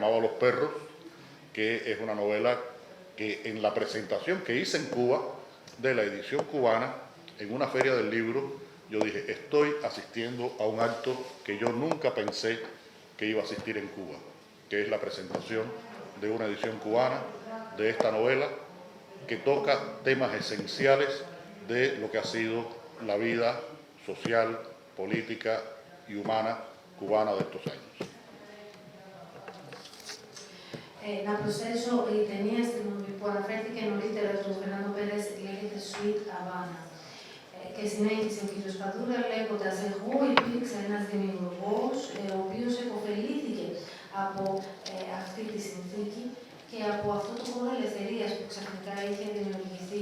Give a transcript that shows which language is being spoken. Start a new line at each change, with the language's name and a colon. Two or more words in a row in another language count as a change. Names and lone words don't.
Spanish: amaba a los perros, que es una novela que en la presentación que hice en Cuba de la edición cubana, en una feria del libro, yo dije, estoy asistiendo a un acto que yo nunca pensé que iba a asistir en Cuba, que es la presentación de una edición cubana de esta novela que toca temas esenciales de lo que ha sido la vida social, política y humana cubana de estos años.
Greek: Να προσθέσω, η ταινία που αναφέρθηκε νωρίτερα του Φερνάντο Πέρες λέγεται Sweet Havana. Και συνέχισε ο κ. Παδούρα λέγοντας, εγώ υπήρξα ένας δημιουργός ο οποίος επωφελήθηκε από αυτή τη συνθήκη και από αυτό το χώρο ελευθερίας που ξαφνικά είχε δημιουργηθεί.